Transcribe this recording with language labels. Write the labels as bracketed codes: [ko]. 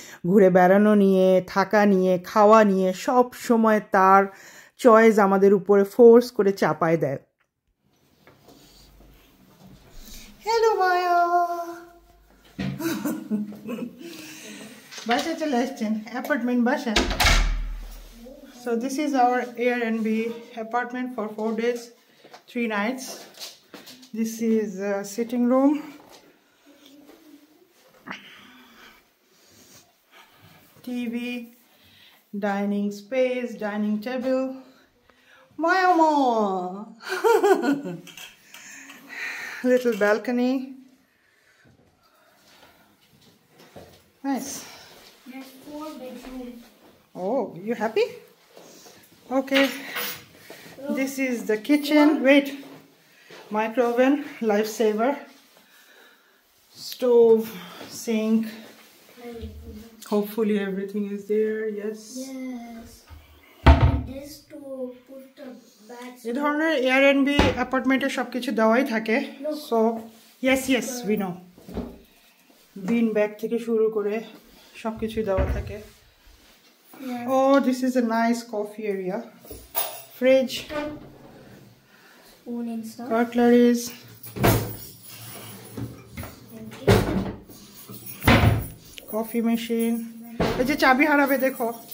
[bn] ঘুরে বেড়ানো নিয়ে, থাকা নিয়ে, খাওয়া নিয়ে সব সময় তার চয়েস আমাদের উপরে ফোর্স করে চাপায় দেয়। হ্যালো মায়া, বাসা চলে আসছেন, অ্যাপার্টমেন্ট বাসা। [en] So this is our Airbnb apartment for 4 days 3 nights. This is a sitting room. TV, dining space, dining table. Mama! Little balcony. Nice. There's 4 bedrooms. Oh, you happy? Okay. This is the kitchen. Wait. Micro oven, lifesaver. Stove, sink. Hopefully everything is there. Yes. Yes. And this to put the bags. [bn] এই ধরনের Airbnb অ্যাপার্টমেন্টে সবকিছু দেওয়াই থাকে। [en] So, yes, we know. [bn] Bean bag থেকে শুরু করে সবকিছু দেওয়া থাকে। [en] Yeah. Oh, this is a nice coffee area. Fridge, Spoon and stuff. cutleries, coffee machine. [bn] এই যে চাবি হারাবে দেখো।